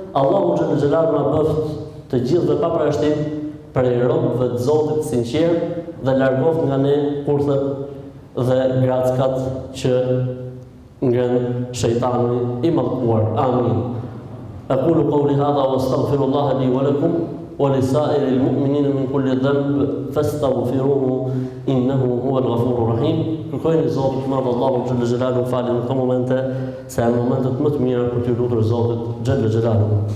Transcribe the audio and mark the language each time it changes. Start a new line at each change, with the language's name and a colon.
Albanian: Allahu xhalla xhelalu na bëft të gjithë pa përjashtim për robëve të Zotit të sinqertë dhe largoft nga ne kurthet dhe grackat që ngren shejtani i mallkuar. Amin.
Arabic: Aqulu qawli hadha wa astaghfirullaha li wa lakum ولسائر المؤمنين من كل ذنب فاستغفروه إنه هو الغفور الرحيم.
Albanian: Kërkojnë Zotit madh Allahu xhalla xhelalu falje në këto momente, se janë momentet më të mira për të lutur Zotit xhalla xhelalu.